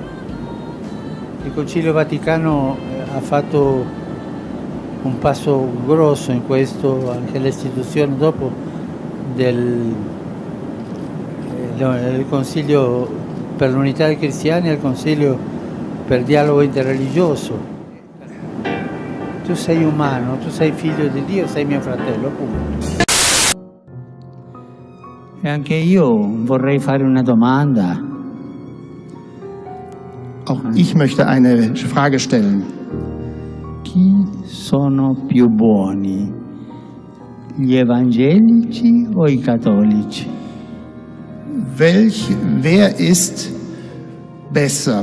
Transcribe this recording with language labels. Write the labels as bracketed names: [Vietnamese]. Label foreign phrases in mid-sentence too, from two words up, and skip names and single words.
[Italian] Il Concilio Vaticano ha fatto un passo grosso in questo, anche l'istituzione dopo del Consiglio per l'unità dei cristiani e il Consiglio per il dialogo interreligioso. Tu sei umano, tu sei figlio di Dio, sei mio fratello, punto. E anche io vorrei fare una domanda. [German] Auch ich möchte eine Frage stellen. [Italian] Chi sono più buoni? Gli evangelici o i cattolici? [German] Wer ist besser?